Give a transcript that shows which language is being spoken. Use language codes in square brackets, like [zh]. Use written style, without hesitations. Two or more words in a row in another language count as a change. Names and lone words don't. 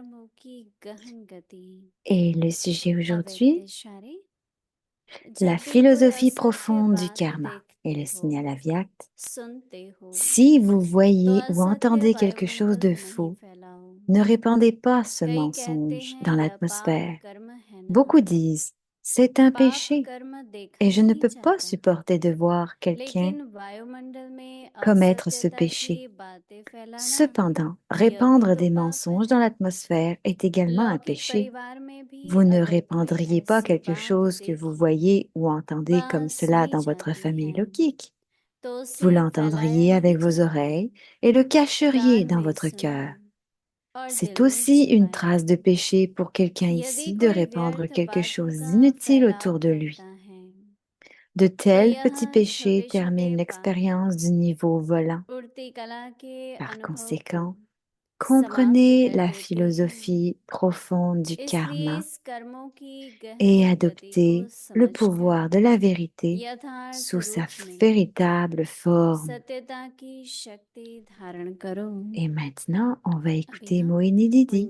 [fr] Et le sujet aujourd'hui, la philosophie profonde du karma et le signal Avyakt. Si vous voyez ou entendez quelque chose de faux, ne répandez pas ce mensonge dans l'atmosphère. Beaucoup disent C'est un [hi] पाप [fr] péché [hi] कर्म देखा [fr] et je ne [hi] नहीं [fr] peux pas [hi] जाता, [fr] supporter de voir quelqu'un [hi] लेकिन वायुमंडल में [fr] commettre ce [hi] असत्यता [fr] péché. [hi] की बातें फैलाना [fr] Cependant, [hi] यह भी [fr] répandre [hi] तो [fr] des [hi] पाप है। [fr] mensonges dans l'atmosphère est également un [hi] लौकिक [fr] péché. [hi] परिवार में भी [fr] Vous ne [hi] अगर कोई [fr] répandriez pas [hi] ऐसी [fr] quelque [hi] बात [fr] chose que vous [hi] देखी, [fr] voyez ou entendez comme [hi] बात [fr] cela [hi] सुनी [fr] dans votre [hi] जाती [fr] famille [hi] है, [fr] logique. [hi] तो [fr] Vous [hi] उसे फैलाया [fr] l'entendriez [hi] नहीं [fr] avec vos [hi] जाता, [fr] oreilles et le cacheriez [hi] कान [fr] dans [hi] में [fr] votre [hi] सुना [fr] cœur. [hi] और [fr] C'est [hi] दिल में [fr] aussi une [hi] छिपाया। [fr] trace de péché pour quelqu'un [hi] यदि [fr] ici de [hi] कोई [fr] répandre [hi] व्यर्थ [fr] quelque [hi] बातों [fr] chose [hi] का [fr] d'inutile [hi] फैलाव [fr] autour de [hi] करता [fr] lui. [hi] है, [fr] De [hi] तो [fr] tels [hi] यह [fr] petits péchés [hi] छोटे छोटे [fr] terminent [hi] पाप [fr] l'expérience du niveau volant. [hi] उड़ती कला के [fr] Par [hi] अनुभव को [fr] conséquent, [hi] समाप्त [fr] comprenez [hi] कर [fr] la [hi] देते हैं। [fr] philosophie profonde du इसलिए karma [hi] इस कर्मों की [fr] et [hi] गहरी गति को [fr] adoptez le [hi] समझकर [fr] pouvoir de la vérité [hi] यथार्थ [fr] sous sa [hi] रूप में [fr] véritable forme. [hi] सत्यता की शक्ति धारण करो। [fr] Et maintenant, on va [hi] अभी [fr] écouter [hi] हम [fr] Moini Didi.